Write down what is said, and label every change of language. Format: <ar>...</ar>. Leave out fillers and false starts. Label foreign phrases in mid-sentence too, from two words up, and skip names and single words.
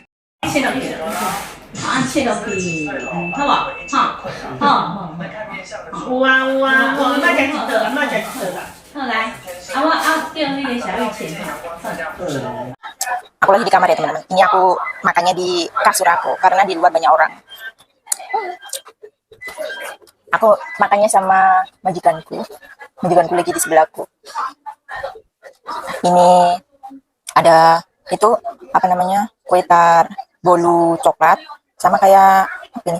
<nan>切落去，切落去，好无？好，有啊，我买食一套啦。好来，我叫那个小玉切。</nan> <id>Aku lagi di kamar ya teman-teman. Ini aku makannya di kasur aku karena di luar banyak orang. Aku makannya sama majikanku lagi di sebelahku. Ini ada itu apa namanya, kue tar bolu coklat sama kayak ini.</id>